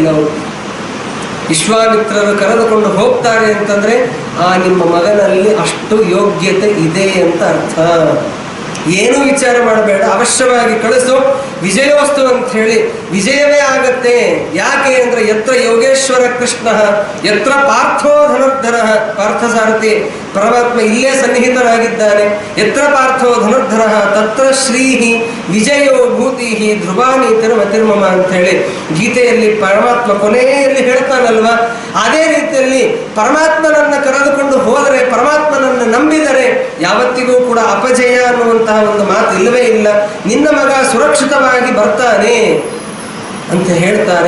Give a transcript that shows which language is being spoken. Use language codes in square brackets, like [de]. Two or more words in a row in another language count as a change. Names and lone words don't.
[kn] ಅವರು ವಿಶ್ವಾಮಿತ್ರರು ಕರೆದುಕೊಂಡು ಹೋಗ್ತಾರೆ ಅಂತಂದ್ರೆ ಆ ನಿಮ್ಮ ಮಗನಲ್ಲಿ ಅಷ್ಟು ಯೋಗ್ಯತೆ ಇದೆ ಅಂತ ಅರ್ಥ. ಏನೂ ವಿಚಾರ ಮಾಡಬೇಡ, ಅವಶ್ಯವಾಗಿ ಕಳಿಸು, ವಿಜಯೋಸ್ತು ಅಂತ ಹೇಳಿ ವಿಜಯವೇ ಆಗತ್ತೆ. ಯಾಕೆ ಅಂದ್ರೆ [sa] ಯತ್ರ ಯೋಗೇಶ್ವರ ಕೃಷ್ಣ ಯತ್ರ ಪಾರ್ಥೋ ಧನುರ್ಧರ, [kn] ಪಾರ್ಥಸಾರಥಿ ಪರಮಾತ್ಮ ಇಲ್ಲೇ ಸನ್ನಿಹಿತನಾಗಿದ್ದಾನೆ. [sa] ಯತ್ರ ಪಾರ್ಥೋ ಧನುರ್ಧರ ತತ್ರ ಶ್ರೀಹಿ ವಿಜಯೋ ಭೂತಿ ಧ್ರುವಾನಿ ತಿರುಮತಿರ್ಮಮ [kn] ಅಂತ ಹೇಳಿ ಗೀತೆಯಲ್ಲಿ ಪರಮಾತ್ಮ ಕೊನೆಯಲ್ಲಿ ಹೇಳ್ತಾನಲ್ವಾ. ಅದೇ ರೀತಿಯಲ್ಲಿ ಪರಮಾತ್ಮನನ್ನ ಕರೆದುಕೊಂಡು ಹೋದರೆ, ಪರಮಾತ್ಮನನ್ನು ನಂಬಿದರೆ ಯಾವತ್ತಿಗೂ ಕೂಡ ಅಪಜಯ ಅನ್ನುವಂತಹ ಒಂದು ಮಾತು ಇಲ್ಲವೇ ಇಲ್ಲ. ನಿನ್ನ ಮಗ ಸುರಕ್ಷಿತವಾಗಿ ಬರ್ತಾನೆ ಅಂತ ಹೇಳ್ತಾರೆ.